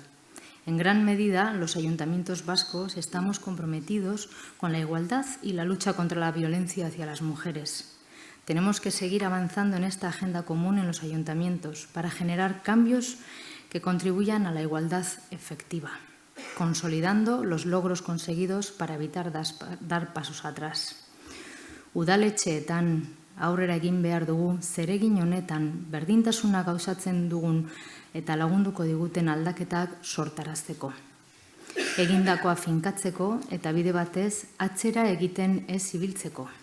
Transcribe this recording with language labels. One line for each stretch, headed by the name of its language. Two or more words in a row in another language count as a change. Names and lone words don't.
Spanish: En gran medida, los ayuntamientos vascos estamos comprometidos con la igualdad y la lucha contra la violencia hacia las mujeres. Tenemos que seguir avanzando en esta agenda común en los ayuntamientos para generar cambios que contribuyan a la igualdad efectiva, consolidando los logros conseguidos para evitar dar pasos atrás.
Basque: Udaletxeetan aurrera egin behar dugu, zeregin honetan berdintasuna gauzatzen dugun eta lagunduko diguten aldaketak sortarazteko. Egindakoa finkatzeko eta bide batez atzera egiten ez ibiltzeko.